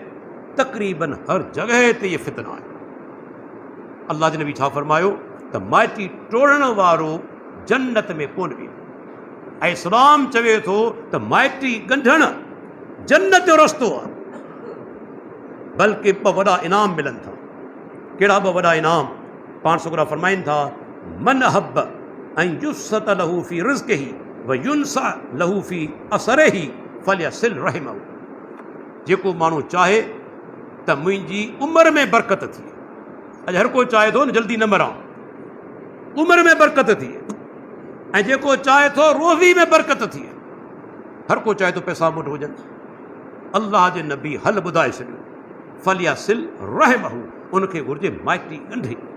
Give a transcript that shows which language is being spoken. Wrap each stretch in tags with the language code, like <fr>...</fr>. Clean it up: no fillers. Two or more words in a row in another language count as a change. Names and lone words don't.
<sd>तक़रीबन हर जॻह ते इहे फितना आहे। अल्लाह जे नबी छा फरमायो त माइटी टोड़ण वारो जन्नत में कोन वेंदो। ऐं इस्लाम चवे थो त माइटी ॻंढण जन्नत जो रस्तो आहे, बल्कि ॿ वॾा इनाम मिलनि था। कहिड़ा ॿ वॾा इनाम? पाण सुगरा फरमाइनि था,</sd> <ar>من أحب أن يبسط له في رزقه وينسأ له في أثره فليصل رحمه.</ar> <sd>जेको माण्हू चाहे त मुंहिंजी उमिरि में बरकत थिए, अॼु हर कोई चाहे थो न जल्दी न मरां, उमिरि में बरकत थिए, ऐं जेको चाहे थो रोज़ी में बरकत थिए, हर को चाहे थो पैसा मुठ हुजनि। अल्लाह जे नबी हल ॿुधाए छॾियो,</sd> <ar>فليصل رحمه,</ar> <sd>उनखे घुरिजे माइटी ॻंढे।</sd>